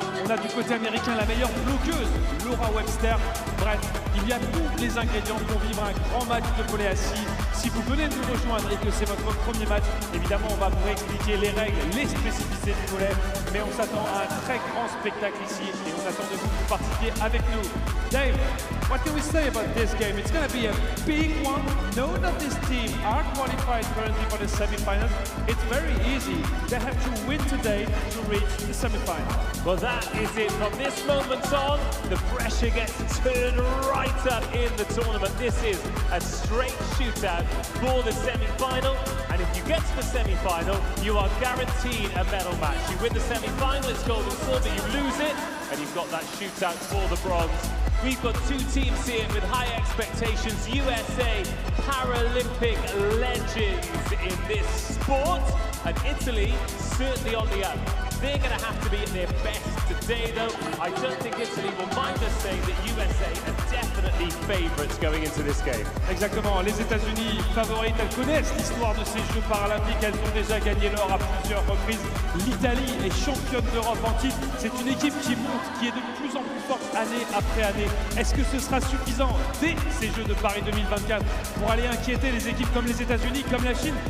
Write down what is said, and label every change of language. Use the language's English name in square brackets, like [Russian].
[French] On a du côté américain la meilleure bloqueuse, Laura Webster. Bref, il y a tous les ingrédients pour vivre un grand match de volley assis. Si vous venez de nous rejoindre et que c'est votre premier match, évidemment on va vous expliquer les règles, les spécificités du volley, mais on s'attend à un très grand spectacle ici et on attend de vous participer avec nous. [English] Dave, what can we say about this game? It's going to be a big one. Know that this team are qualified currently for the semi-finals. It's very easy. They have to win today to reach the semi-final. Well, that is it. From this moment on, the pressure gets turned right up in the tournament. This is a straight shootout for the semi-final, and if you get to the semi-final, you are guaranteed a medal match. You win the semi-final, it's gold and silver, you lose it, and you've got that shootout for the bronze. We've got two teams here with high expectations. USA, Paralympic legends in this sport, and Italy certainly on the up. They're going to have to be at their best today, though. I don't think Italy will mind us saying that USA are definitely favourites going into this game. [French] Exactement, les États-Unis favorites, elles connaissent l'histoire de ces Jeux paralympiques, elles ont déjà gagné l'or à plusieurs reprises. L'Italie est championne d'Europe en titre, c'est une équipe qui monte, qui est de plus en plus forte année après année. Est-ce que ce sera suffisant dès ces Jeux de Paris 2024 pour aller inquiéter les équipes comme les États-Unis, comme la Chine?